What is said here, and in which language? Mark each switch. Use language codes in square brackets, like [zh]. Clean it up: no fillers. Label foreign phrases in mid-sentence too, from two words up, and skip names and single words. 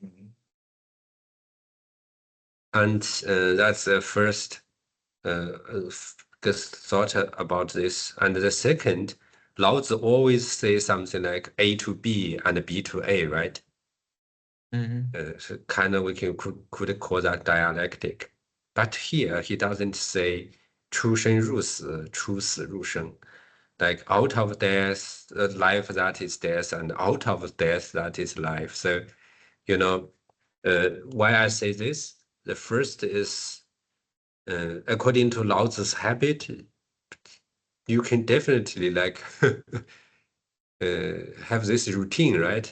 [en] And that's the first thought about this. And the second, Laozi always say something like A to B and B to A, right? So kind of we could call that dialectic. But here he doesn't say [zh] 出生入死,出死入生. [en] Like out of death, life that is death, and out of death that is life. So, you know, why I say this? The first is, according to Laozi's habit, you can definitely like have this routine, right?